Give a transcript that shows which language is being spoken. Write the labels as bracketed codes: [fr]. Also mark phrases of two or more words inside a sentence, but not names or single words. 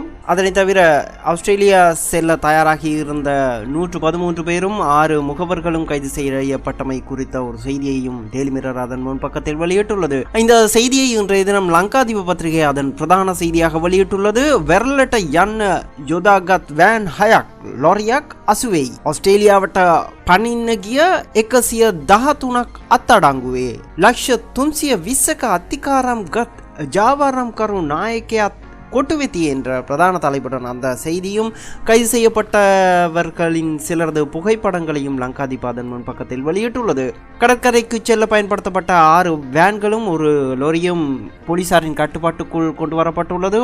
[ta] அதனை தவிர ஆஸ்திரேலியா செல்ல தயாராகி இருந்த 113 பேரும் 6 முகவர்களும் கைது செய்யப்பட்டமை குறித்த ஒரு செய்தியையும் டெய்லி மிரர் அதன் முன்பக்கத்தில் வெளியிட்டுள்ளது. இந்த செய்தியை இன்றைய தினம் லங்காதீப பத்திரிகை அதன் பிரதான செய்தியாக வெளியிட்டுள்ளது. [si] வெர்லட்ட යන්න යොදාගත් වෑන් 6ක් ලොරියක් අසුවෙයි. ඔස්ට්‍රේලියාවට පනින්න ගිය 113ක් අත්අඩංගුවේ. ලක්ෂ 320ක අතිකාරම් ගත් ජාවාරම් කරු නායකයාත් [ta] கொட்டுவெத்தி என்ற பிரதான தலைப்புடன் அந்த செய்தியும் கைது செய்யப்பட்டவர்களின் சிலரது புகைப்படங்களையும் லங்காதீபாதன் முன் பக்கத்தில் வெளியிட்டுள்ளது. கடற்கரைக்கு செல்ல பயன்படுத்தப்பட்ட 6 வேன்களும் ஒரு லொரியும் போலீசாரின் கட்டுப்பாட்டுக்குள் கொண்டு வரப்பட்டுள்ளது.